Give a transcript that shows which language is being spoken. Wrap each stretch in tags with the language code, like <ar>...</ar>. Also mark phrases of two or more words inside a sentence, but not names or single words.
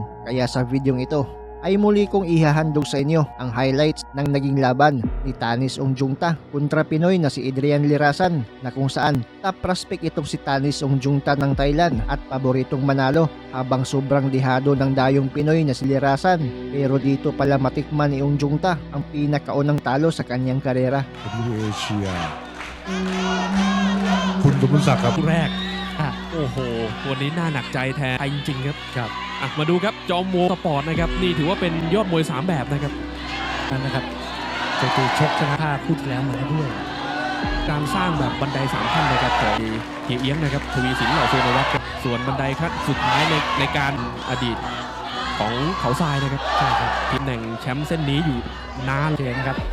<tl>Kaya sa videong ito ay muli kong ihahandog sa inyo ang highlights ng naging laban ni Tanis Ongjungta kontra Pinoy na si Adrian Lirasan na kung saan top prospect itong si Tanis Ongjungta ng Thailand at paboritong manalo habang sobrang dihado ng dayong Pinoy na si Lirasan, pero dito pala matikman ni Ongjungta ang pinakaunang talo sa kanyang karera.</tl> <th>WACR คุณกมลศักดิ์ครับ คู่แรกโอ้โหวันนี้น่าหนักใจแทนไทยจริงๆครับมาดูครับจอมโมสปอร์ตนะครับนี่ถือว่าเป็นยอดมวย3แบบนะครับนั่นนะครับเจตูชกชนะท่าคู่ที่แล้วมาด้วยการสร้างแบบบันได3ขั้นนะครับของเฮียเอี้ยงนะครับทวีสินเหล่าสุวรรณวัฒน์ส่วนบันไดขั้นสุดท้ายในการอดีตของเขาทรายนะครับใช่ครับทีมแหน่งแชมป์เส้นนี้อยู่นานเลยนะครับ</th>